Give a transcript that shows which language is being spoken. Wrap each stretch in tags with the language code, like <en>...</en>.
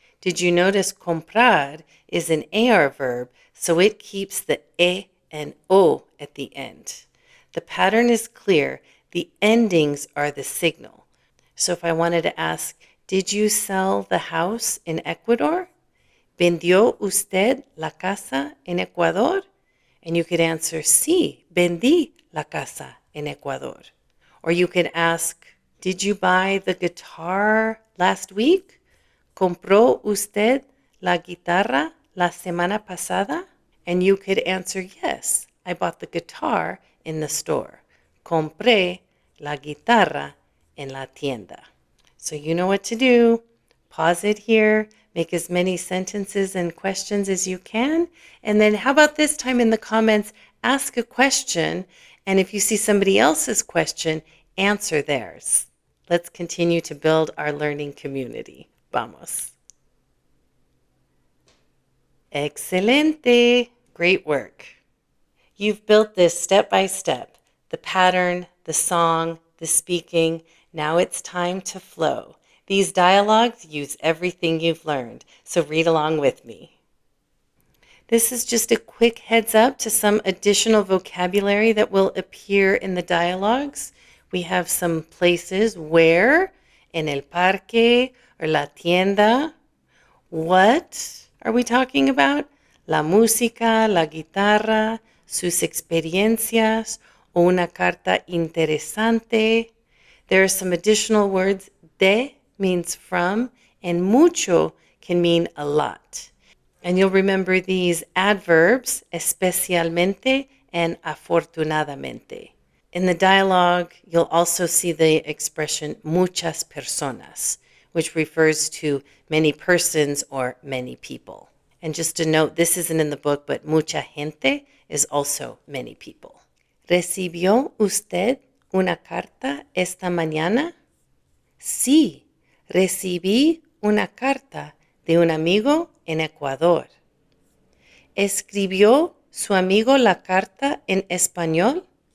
<en>Did you notice comprar is an AR verb, so it keeps the e and o at the end. The pattern is clear. The endings are the signal. So if I wanted to ask, did you sell the house in Ecuador?</en> <es>¿Vendió usted la casa en Ecuador?</es> <en>And you could answer,</en> <es>sí, vendí la casa en Ecuador.</es> <en>Or you could ask, did you buy the guitar last week?</en> <es>¿Compró usted la guitarra la semana pasada?</es> <en>And you could answer, yes, I bought the guitar in the store.</en> <es>Compré la guitarra en la tienda.</es> <en>So you know what to do. Pause it here. Make as many sentences and questions as you can. And then how about this time in the comments, ask a question. And if you see somebody else's question, answer theirs. Let's continue to build our learning community. Vamos. Excelente. Great work. You've built this step by step, the pattern, the song, the speaking. Now it's time to flow. These dialogues use everything you've learned, so read along with me. This is just a quick heads up to some additional vocabulary that will appear in the dialogues. We have some places where,</en> <es>en el parque,</es> <en>or</en> <es>la tienda.</es> <en>What are we talking about?</en> <es>La música, la guitarra, sus experiencias, o una carta interesante.</es> <en>There are some additional words. De means from, and mucho can mean a lot. And you'll remember these adverbs, especialmente and afortunadamente. In the dialogue, you'll also see the expression</en> <es>muchas personas,</es> <en>which refers to many persons or many people. And just a note, this isn't in the book, but</en> <es>mucha gente</es> <en>is also many people.</en> <es>¿Recibió usted una carta esta mañana? Sí, recibí una carta de un amigo en Ecuador. ¿Escribió su amigo la carta en español?</es>